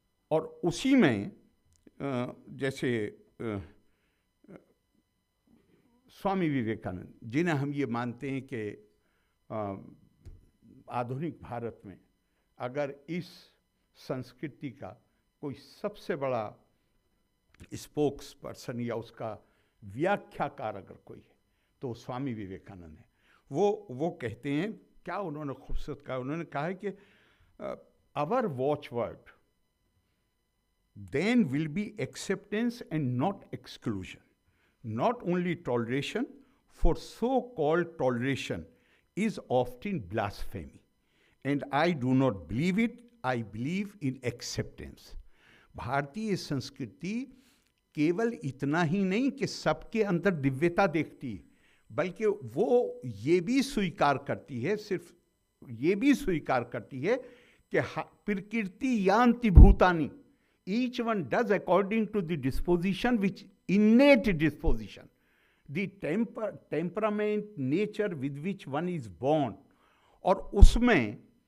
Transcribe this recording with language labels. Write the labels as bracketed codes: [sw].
[hi] और उसी में जैसे स्वामी विवेकानंद, जिन्हें हम ये मानते हैं कि आधुनिक भारत में अगर इस संस्कृति का कोई सबसे बड़ा स्पोक्स पर्सन या उसका व्याख्याकार अगर कोई है तो स्वामी विवेकानंद है। वो कहते हैं, क्या उन्होंने खूबसूरत कहा, उन्होंने कहा है कि [en] Our watchword then will be acceptance and not exclusion. Not only toleration, for so-called toleration is often blasphemy. And I do not believe it, I believe in acceptance. [hi] भारतीय संस्कृति केवल इतना ही नहीं कि सबके अंदर दिव्यता देखती है, बल्कि वो ये भी स्वीकार करती है, सिर्फ ये भी स्वीकार करती है कि [sa] प्रकृति यान्ति भूतानि, [en] each one does according to the disposition, which innate disposition, the temperament, nature with which one is born, [hi] और उसमें